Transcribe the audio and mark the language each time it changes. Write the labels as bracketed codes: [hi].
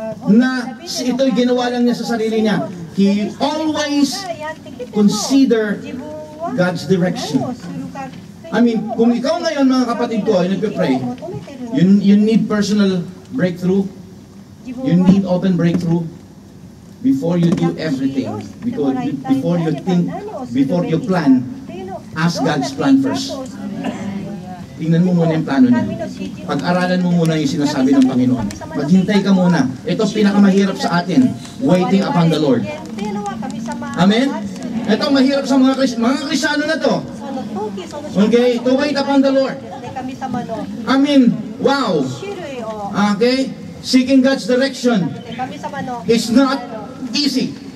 [tl] na ito'y ginawa lang niya sa sarili niya. [en] He always consider God's direction. I mean, [tl] kung ikaw ngayon mga kapatid ko ay nagpe-pray, [en] you need personal breakthrough, you need open breakthrough before you do everything. Because before you think, before you plan, ask God's plan first. [tl] Tingnan mo muna yung plano niya. Pag-aralan mo muna yung sinasabi ng Panginoon. Maghintay ka muna. Ito pinakamahirap sa atin, [en] waiting upon the Lord. [tl] Amen? Ito mahirap sa mga Kristiyano na to. [en] Okay, to wait upon the Lord. I mean, wow. Okay, seeking God's direction is not easy.